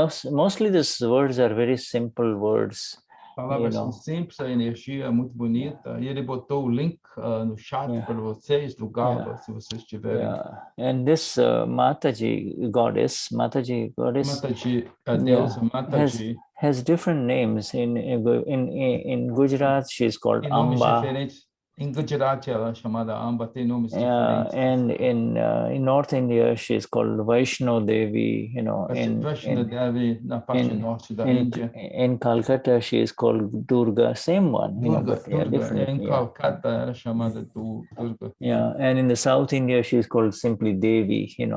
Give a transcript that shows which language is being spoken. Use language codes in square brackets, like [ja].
[en] Mostly these words are very simple words. [pt] Palavras são simples, a energia é muito bonita. E ele botou o link no chat para vocês, do Garba, se vocês tiverem. [en] And this Mataji goddess, [pt] Mataji, a deusa Mataji, [en] has different names. In Gujarat, she's called Amba. [pt] Diferentes. Em Gujarat, ela é chamada Amba, tem nomes diferentes. [en] And in North India, she's called Vaishno Devi, [pt] Vaishno Devi, na parte norte da Índia. [en] In Calcutta, she is called Durga, same one. Durga. [pt] Em Calcutta, ela é chamada Durga. [en] Yeah, and in the South India, she is called simply Devi,